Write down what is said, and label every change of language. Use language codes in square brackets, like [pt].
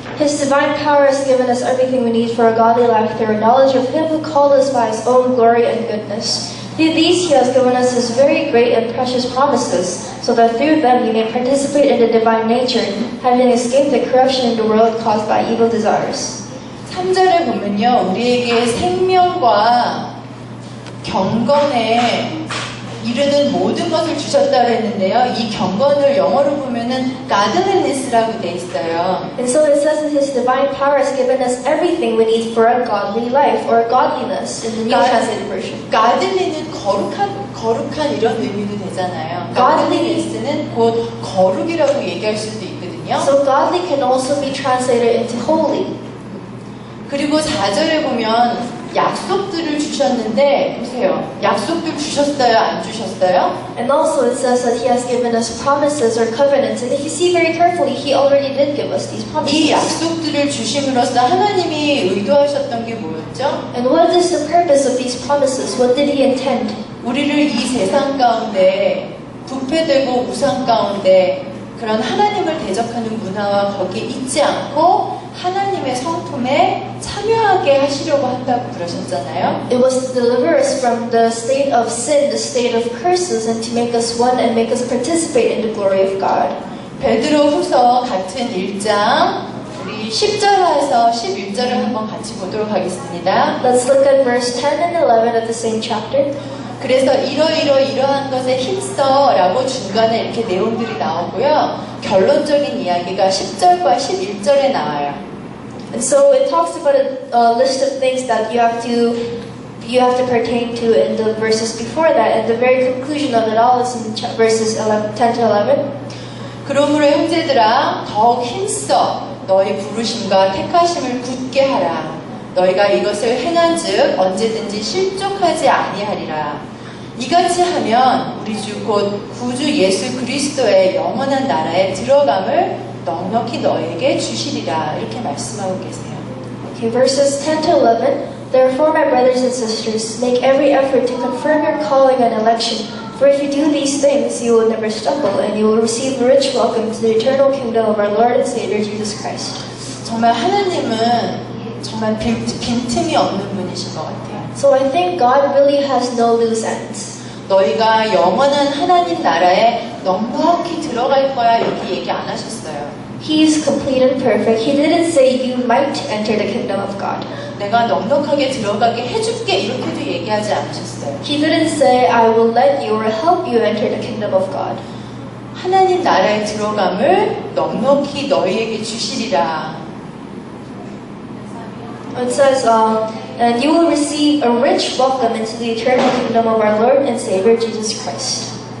[en] His divine power has given us everything we need for a godly life through a knowledge of Him who called us by His own glory and goodness. Through these He has given us His very great and precious promises, so that through them you may participate in the divine nature, having escaped the corruption in the world caused by evil desires. [ko] 3절에 보면요, 우리에게 생명과 경건에 이르는 모든 것을 주셨다고 했는데요. 이 경건을 영어로 보면은 godliness라고 돼 있어요. [en] And so it says that His divine power has given us everything we need for a godly life, or godliness in the New Translated Version. [ko] godly는 거룩한 이런 의미도 되잖아요. godliness는 곧 거룩이라고 얘기할 수도 있거든요. [en] So godly can also be translated into holy. [ko] 그리고 4절에 보면 약속들을 주셨는데 보세요. 약속들 주셨어요? 안 주셨어요? [en] And also it says that He has given us promises or covenants. And if you see very carefully, He already did give us these [ko] 이 [en] promises. [ko] 약속들을 주심으로써 하나님이 의도하셨던 게 뭐였죠? [en] And what is the purpose of these promises? What did He intend? [ko] 우리를 이 세상 가운데 부패되고 우상 가운데 그런 하나님을 대적하는 문화와 거기에 있지 않고 하나님의 성품에 참여하게 하시려고 한다고 그러셨잖아요. [en] It was to deliver us from the state of sin, the state of curses, and to make us one and make us participate in the glory of God. [ko] 베드로후서 같은 1장 우리 10절에서 11절을 한번 같이 보도록 하겠습니다. [en] Let's look at verse 10 and 11 of the same chapter. [ko] 그래서 이러한 것에 힘써라고 중간에 이렇게 내용들이 나오고요. 결론적인 이야기가 10절과 11절에 나와요. [en] And so it talks about a list of things that you have to pertain to in the verses before that, and the very conclusion of it all is in verses 10 to 11. [ko] 그러므로 형제들아 더욱 힘써 너희 부르심과 택하심을 굳게 하라. 너희가 이것을 행한즉 언제든지 실족하지 아니하리라. 이같이 하면 우리 주 곧 구주 예수 그리스도의 영원한 나라에 들어감을 넉넉히 너에게 주시리라. 이렇게 말씀하고 계세요. [en] Okay, verses 10 to 11. Therefore, my brothers and sisters, make every effort to confirm your calling and election. For if you do these things, you will never stumble, and you will receive a rich welcome to the eternal kingdom of our Lord and Savior Jesus Christ. [ko] 정말 하나님은 정말 빈틈이 없는 분이신 것 같아요. [en] So I think God really has no loose ends. [ko] 너희가 영원한 하나님 나라에 넉넉히 들어갈 거야 이렇게 얘기 안 하셨어요. [en] He is complete and perfect. He didn't say you might enter the kingdom of God. [ko] 내가 넉넉하게 들어가게 해줄게 이렇게도 얘기하지 않으셨어요. [en] He didn't say I will let you or help you enter the kingdom of God. [ko] 하나님 나라에 들어감을 넉넉히 너희에게 주시리라. [en] It says, and you will receive a rich welcome into the eternal kingdom of our Lord and Savior Jesus Christ.